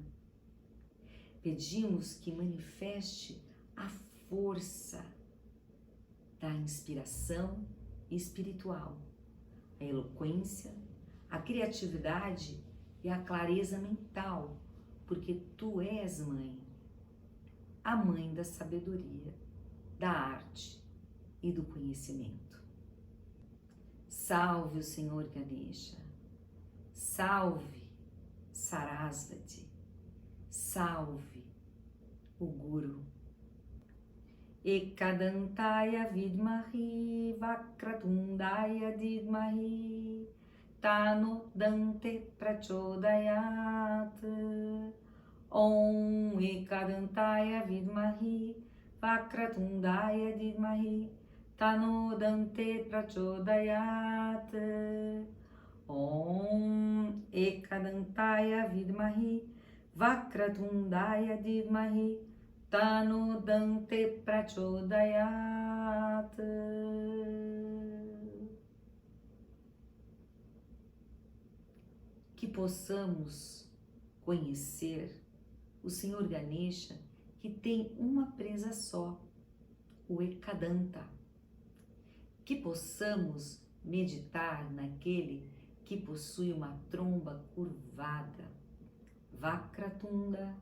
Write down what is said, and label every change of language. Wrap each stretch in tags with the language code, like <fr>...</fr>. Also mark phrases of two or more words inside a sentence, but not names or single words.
<pt>Pedimos que manifeste a força da inspiração espiritual, a eloquência, a criatividade e a clareza mental, porque tu és mãe, a mãe da sabedoria, da arte e do conhecimento. Salve o Senhor Ganesha, salve Sarasvati, salve o Guru.</pt> <sa>Ekadantaya vidmahi vakratundaya didmahi tano dante prachodayat. Om Ekadantaya vidmahi vakratundaya didmahi tano dante prachodayat. Om Ekadantaya vidmahi vakratundaya didmahi tano dante prachodayat.</sa> <pt>Que possamos conhecer o Senhor Ganesha, que tem uma presa só, o Ekadanta. Que possamos meditar naquele que possui uma tromba curvada, Vakratunda.</pt>